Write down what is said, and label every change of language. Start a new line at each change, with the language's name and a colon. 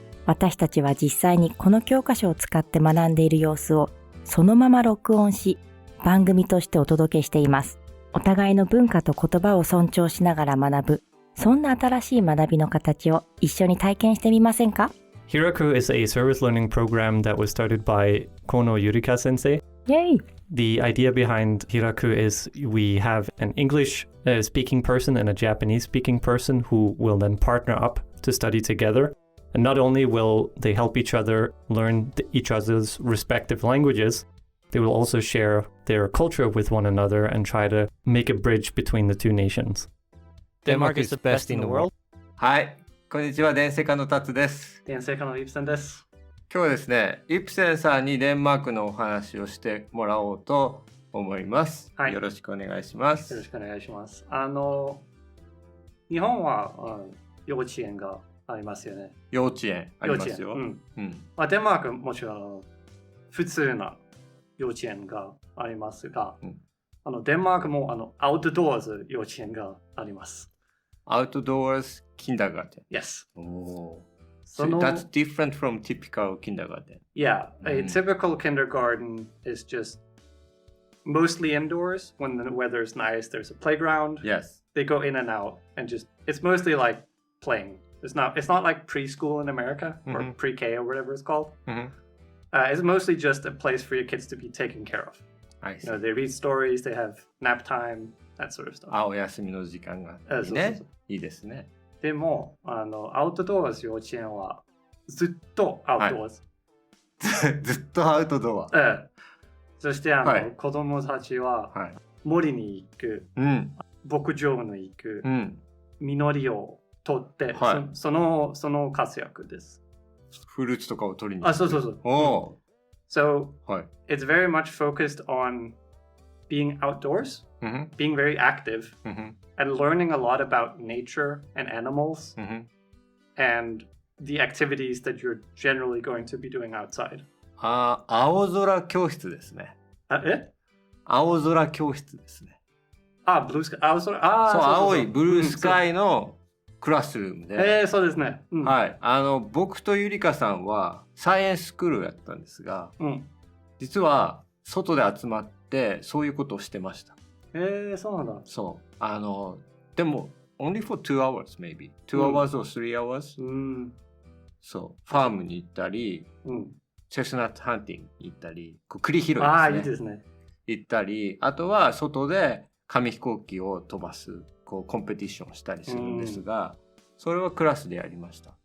Japanese: 私たちは実際にこの教科書を使って学んでいる様子をそのまま録音し、番組としてお届けしています。お互いの文化と言葉を尊重しながら学ぶ、そんな新しい学びの形を一緒に体験してみませんか？
English: Hiraku is a service learning program that was started by Kono Yurika sensei. Yay! The idea behind Hiraku is we have an English speaking person and a Japanese speaking person who will then partner up to study together. And not only will they help each other learn each other's respective languages, they will also share their culture with one another and try to make a bridge between the two nations. Denmark is the best in the world.
Japanese: はい、こんにちは、デンセカのタツです。デンセカのイプセンです。今日はですね、イプセンさんにデンマークのお話をしてもらおうと思います。はい、よろしくお願いします。よろしくお願いします。日本は幼稚園がありますよね。幼稚園ありますよ。まあ、デンマークもちろん普通な幼稚園がありますが、デンマークもアウトドアーズ幼稚園があります。アウトドアーズキンダーガーテン。
English: Yes. So that's different from typical kindergarten. Yeah, a typical kindergarten is just mostly indoors. When the weather is nice, there's a playground. Yes. They go in and out and just it's mostly like playing. It's not like preschool in America or pre-K or whatever it's called. It's mostly just a place for your kids to be taken care of. I see. You know, they read stories, they have nap time, that sort of stuff.
Japanese: お休みの時間がいいね。いいですね。でも、アウトドアーズ幼稚園はずっとアウトドアーズ。ずっとアウトドア。そして子供たちは森に行く、牧場に行く、実りを取って、その活躍です。フルーツとかを取りに行く。そう。
English: So, it's very much focused on being outdoors, being very active, and learning a lot about nature and animals, and the activities that you're generally going to be doing outside.
Japanese: 青空教室ですね。青空教室ですね。ブルースカイ。そう、青いブルースカイのクラスルームで。そうですね。はい。僕とゆりかさんはサイエンススクールをやったんですが、実は外で集まってそういうことをしてました。そうなんだ。そう。でも、
English: only for 2 hours maybe. 2 hours or 3 hours?
Japanese: そう。ファームに行ったり、チェスナットハンティングに行ったり、栗拾いですね。いいですね。行ったり、あとは外で紙飛行機を飛ばす。コンペティションをしたりするんですが、それはクラスでやりました。